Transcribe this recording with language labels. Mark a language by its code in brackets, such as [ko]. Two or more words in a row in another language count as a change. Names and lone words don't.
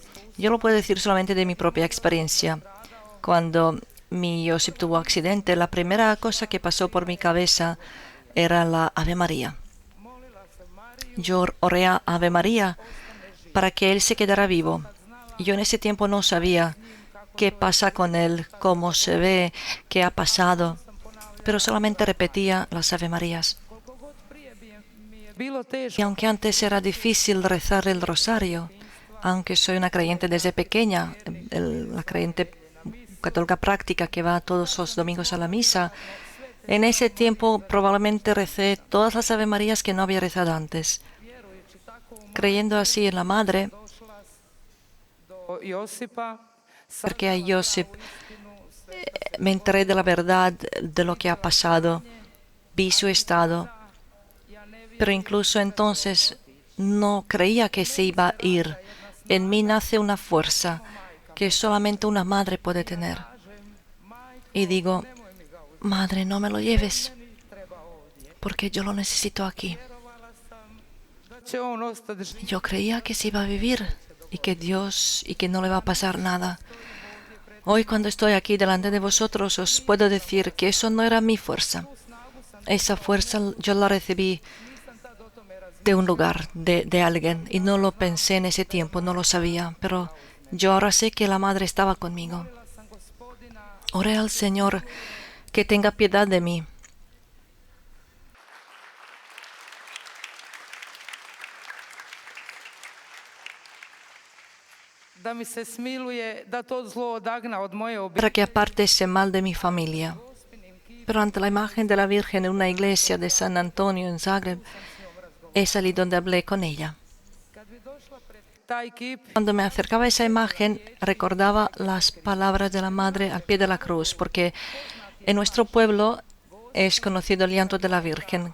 [es] Yo lo puedo decir solamente de mi propia experiencia. Cuando mi Josip tuvo accidente, la primera cosa que pasó por mi cabeza era la Ave María. Yo oré a Ave María para que él se quedara vivo. Yo en ese tiempo no sabía qué pasa con él, cómo se ve, qué ha pasado, pero solamente repetía las Ave Marías. [hr] Koliko god prije mi je bilo teško, [es] Y aunque antes era difícil rezar el rosario, aunque soy una creyente desde pequeña, la creyente católica práctica que va todos los domingos a la misa, en ese tiempo probablemente recé todas las Ave Marías que no había rezado antes. [hr] vjerujući tako u [es] Creyendo así en la Madre, [hr] došla do Josipa, [es] porque a Josip me enteré de la verdad de lo que ha pasado, vi su estado, pero incluso entonces no creía que se iba a ir. En mí nace una fuerza que solamente una madre puede tener. Y digo, Madre, no me lo lleves, porque yo lo necesito aquí. [hr] da će on ostati živ. [es] Yo creía que se iba a vivir y que no le va a pasar nada. Hoy, cuando estoy aquí delante de vosotros, os puedo decir que eso no era mi fuerza. Esa fuerza yo la recibí de un lugar, de alguien, y no lo pensé en ese tiempo, no lo sabía, pero yo ahora sé que la Madre estaba conmigo. Oré al Señor que tenga piedad de mí. [hr] Da mi se smiluje, da to zlo odagna od moje obitelji. [es] Para que aparte ese mal de mi familia. Pero ante la imagen de la Virgen en una iglesia de San Antonio en Zagreb, es allí donde hablé con ella. [hr] Taj kip [es] Cuando me acercaba a esa imagen, recordaba las palabras de la Madre al pie de la cruz, porque en nuestro pueblo es conocido el llanto de la Virgen.